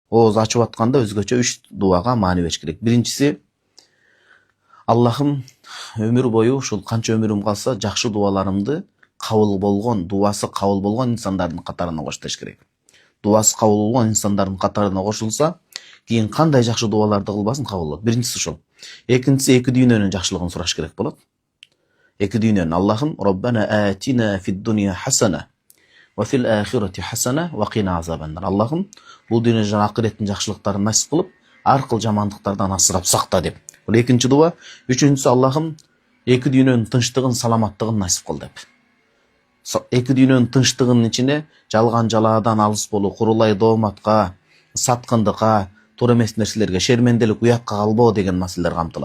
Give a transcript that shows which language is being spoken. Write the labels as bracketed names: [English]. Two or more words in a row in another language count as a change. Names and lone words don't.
[Kyrgyz] ооз ачып атканда өзгөчө 3 дуага маани бериш керек. Биринчиси, Аллахым өмүр бою ушул канча өмүрүм калса жакшы дуаларымды кабыл болгон, дуасы кабыл болгон инсандардын катарына кош деш керек. Дуасы кабыл болгон инсандардын катарына кошулса, кийин кандай жакшы дуаларды кылбасын кабыл болот. Биринчиси ушул. Экинчиси эки дүйнөнүн жакшылыгын сураш керек болот. Эки дүйнөнүн Аллахым [Arabic] ربنا آتنا في الدنيا حسنة وفي الآخرة حسنة وقنا عذابا. [Kyrgyz] Аллахым бул дүйнө жана акыреттин жакшылыктарын насип кылып, ар кыл жамандыктардан асырап сакта деп. Бул экинчи дуа. Үчүнчүсү, Аллахым эки дүйнөнүн тынчтыгын, саламаттыгын насип кыл деп. Эки дүйнөнүн тынчтыгынын ичине жалган жалаадан алыс болуу, курулай дооматка, саткындыкка, туура эмес нерселерге, шерменделик, уятка калбоо деген маселелер камтылат.